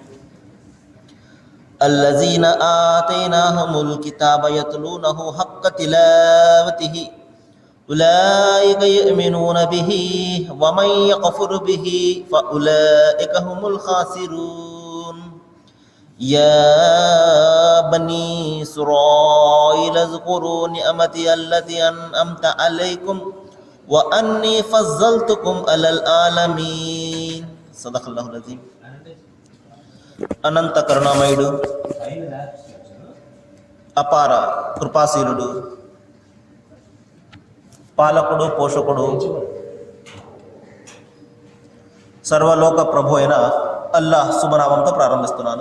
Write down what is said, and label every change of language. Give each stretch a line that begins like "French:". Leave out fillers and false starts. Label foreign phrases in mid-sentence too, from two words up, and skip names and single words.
Arabic: الذين آتيناهم الكتاب يتلونه حق تلاوته أولئك يؤمنون به ومن يكفر به فأولئك هم الخاسرون يا بني إسرائيل اذكروا نعمتي التي أنعمت عليكم وأني فضلتكم على العالمين صدق الله العظيم.
Telugu: అనంత కరుణామయుడు అపార కృపాశీలుడు పాలకుడు పోషకుడు సర్వలోక ప్రభు అయిన అల్లాహ్ శుభనామంతో ప్రారంభిస్తున్నాను.